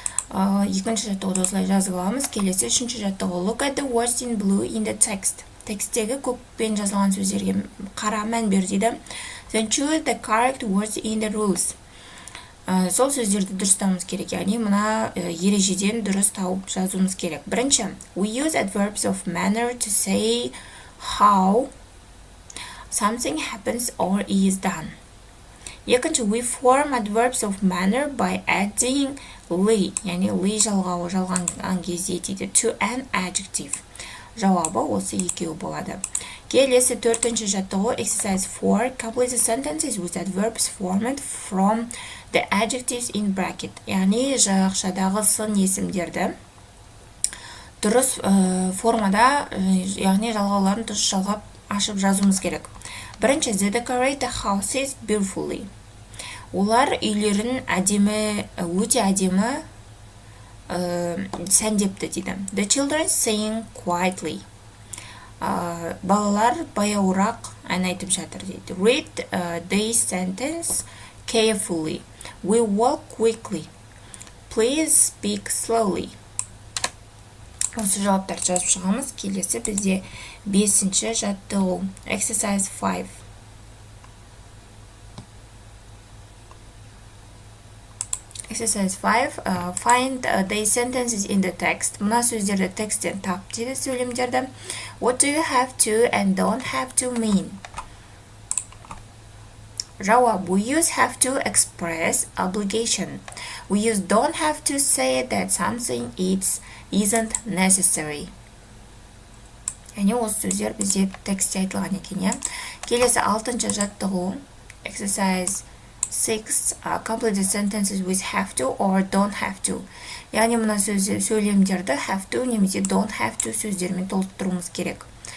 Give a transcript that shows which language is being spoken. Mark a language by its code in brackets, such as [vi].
[kk] Екінші жаттығуды осылай жазып аламыз. Келесі үшінші жаттығу. [en] Look at the words in blue in the text. [kk] Текстегі көкпен жазылған сөздерге қара мән бер дейді. [en] Then choose the correct words in the rules. [kk] Сол сөздерді дұрыстауымыз керек, яғни мына ережеден дұрыс тауып жазуымыз керек. Бірінші, [en] we use adverbs of manner to say how something happens or is done. [kk] Екінші, [en] we form adverbs of manner by adding ly, [kk] яғни ly жалғауы жалғанған кезде дейді, [en] to an adjective. [kk] Жауабы осы екеуі болады. Келесі төртінші жаттығу. [en] Exercise 4. Complete the sentences with adverbs formed from the adjectives in bracket. [kk] Яғни жақшадағы сын есімдерді дұрыс формада, яғни жалғауларын дұрыс жалғап ашып жазуымыз керек. Бірінші, [en] they decorate the houses beautifully. [kk] Олар үйлерін өте әдемі сәндепті дейді. [en] The children sing quietly. [kk] Балалар баяуырақ ән айтып жатыр дейді. [en] Read this sentence carefully. We walk quickly. Please speak slowly. [kk] Осы жауаптарды жазып шығамыз. Келесі бізде 5-ші жаттығу. [en] Exercise 5. Exercise 5. Find the sentences in the text. [kk] Мына сөздерді тексттен тап дейді сөйлемдерді. [en] What do you have to and don't have to mean? [kk] Жауап. [en] We use have to express obligation. We use don't have to say that something isn't necessary. [kk] Яғни осы сөздер бізде текстте айтылған екен. Келесі 6-ші жаттығу. [en] Exercise 6. Complete the sentences with have to or don't have to. [kk] Яғни мына сөйлемдерді [en] have to [kk] немесе [en] don't have to [kk] сөздермен толықтыруымыз керек.